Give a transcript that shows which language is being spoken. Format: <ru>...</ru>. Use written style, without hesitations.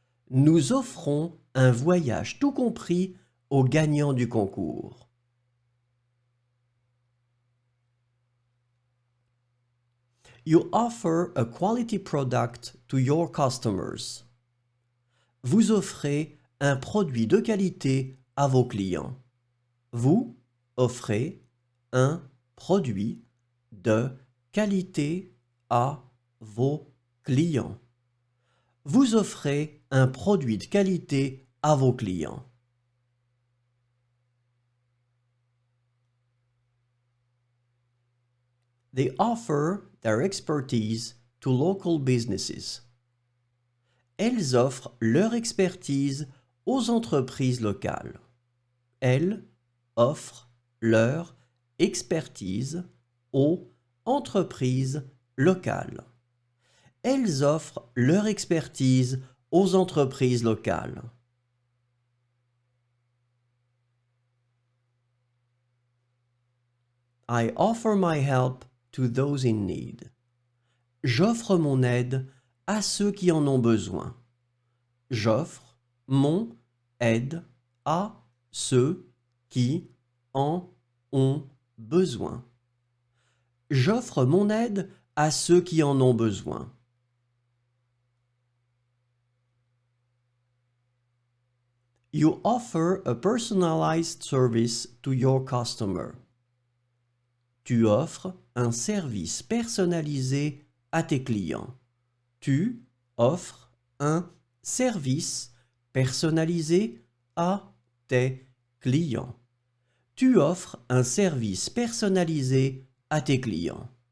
<fr>Nous offrons un voyage tout compris aux gagnants du concours.</fr> <en>You offer a quality product to your customers.</en> <fr>Vous offrez un produit de qualité à vos clients. Vous offrez un produit de qualité à vos clients. Vous offrez un produit de qualité à vos clients.</fr> <en>They offer their expertise to local businesses.</en> <fr>Elles offrent leur expertise aux entreprises locales. Elles offrent leur expertise aux entreprises locales. Elles offrent leur expertise aux entreprises locales.</fr> <en>I offer my help to those in need.</en> <fr>J'offre mon aide à ceux qui en ont besoin. J'offre mon aide à ceux qui en ont besoin. J'offre mon aide à ceux qui en ont besoin.</fr> <en>You offer a personalized service to your customer.</en> <fr>Tu offres un service personnalisé à tes clients. Tu offres un service personnalisé à tes clients. Tu offres un service personnalisé à tes clients.</fr>